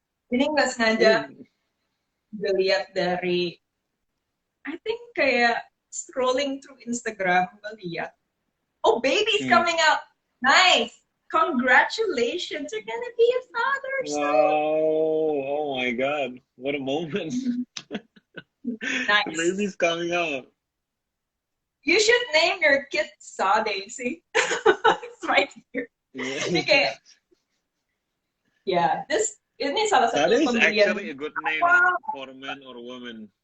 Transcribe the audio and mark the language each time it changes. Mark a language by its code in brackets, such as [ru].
[en] Ini nggak sengaja gue lihat dari, I think kayak scrolling through Instagram, gue lihat, oh baby's coming out, nice, congratulations, you're gonna be a father soon. Wow, oh my God, what a moment. Nice. The baby's coming out. You should name your kid Sade, see? It's right here. [id] Ini kayak, yeah, ini salah satu [en] Sade is [id] pembelian. [en] actually a good name for men or women.